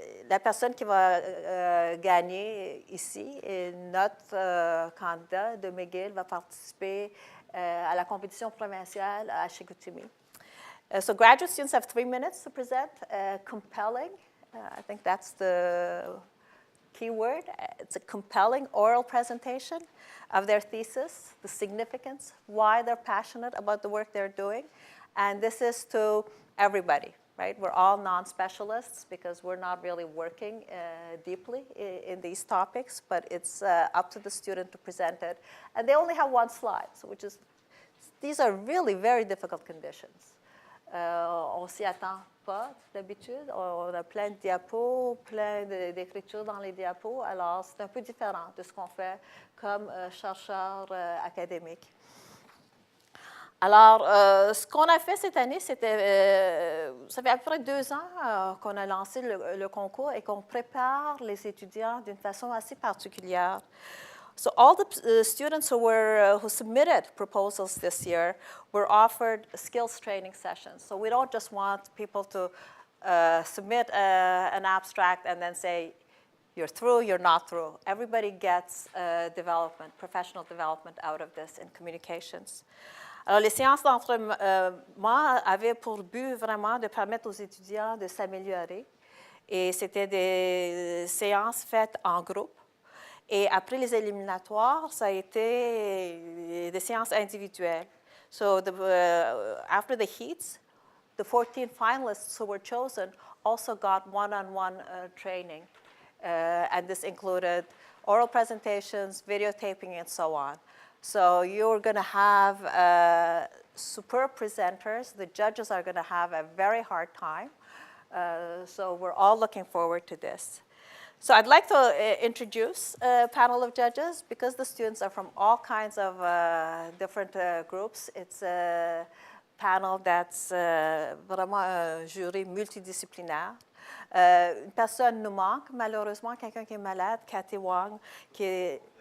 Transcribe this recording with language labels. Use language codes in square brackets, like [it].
[fr] La personne qui va gagner ici, et notre candidat de McGill, va participer à la compétition provinciale à Chicoutimi. [en] So graduate students have 3 minutes to present. Compelling, I think that's the key word. It's a compelling oral presentation of their thesis, the significance, why they're passionate about the work they're doing. And this is to everybody. Right? We're all non-specialists because we're not really working deeply in these topics, but it's up to the student to present it. And they only have one slide, so these are really very difficult conditions. [fr] On s'y attend pas d'habitude. On a plein de diapos, plein d'écritures dans les diapos. Alors, c'est un peu différent de ce qu'on fait comme chercheur académique. Alors, ce qu'on a fait cette année, ça fait à peu près 2 ans qu'on a lancé le concours et qu'on prépare les étudiants d'une façon assez particulière. [en] So all the students who submitted proposals this year were offered skills training sessions. So we don't just want people to submit an abstract and then say, you're through, you're not through. Everybody gets professional development out of this in communications. [fr] Alors, les séances d'entraînement avaient pour but vraiment de permettre aux étudiants de s'améliorer. Et c'était des séances faites en groupe. Et après les éliminatoires, ça a été des séances individuelles. [en] So after the heats, the 14 finalists who were chosen also got one-on-one training. And this included oral presentations, videotaping, and so on. So you're going to have superb presenters. The judges are going to have a very hard time. So we're all looking forward to this. So I'd like to introduce a panel of judges. Because the students are from all kinds of different groups, it's a panel that's [fr] vraiment un jury multidisciplinaire. Une personne nous manque, malheureusement, quelqu'un qui est malade, Cathy Wong, qui est...